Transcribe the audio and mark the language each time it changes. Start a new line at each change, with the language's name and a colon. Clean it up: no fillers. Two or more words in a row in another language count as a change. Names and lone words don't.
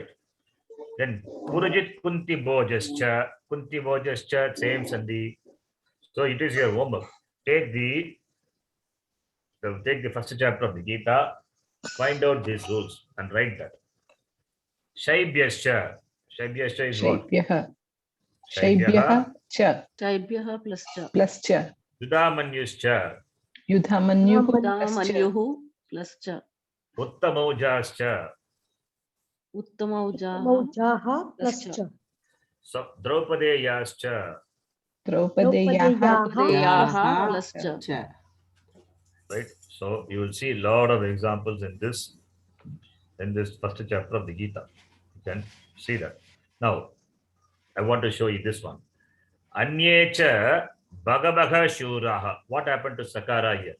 Sanskrit: Then पुरुजित् कुन्ति भोजश्च. कुन्ति भोजश्च,
English: same Sandhi. So it is your homework. Take the first chapter of the Gita, find out these rules and write that. Shaibhyascha. Shaibhyascha is what?
Sanskrit: शैब्यः च. शैब्यः plus च. Plus cha. Yudhamanyuscha. युधामन्युः plus च. Uttamaujascha. उत्तमौजाः plus च. So द्रौपदेयाश्च. Draupadeyaha plus cha.
English: Right. So you will see a lot of examples in this first chapter of the Gita. You can see that. Now, I want to show you this one.
Sanskrit: अन्येच भगवः शूराः.
English: What happened to Sakara here?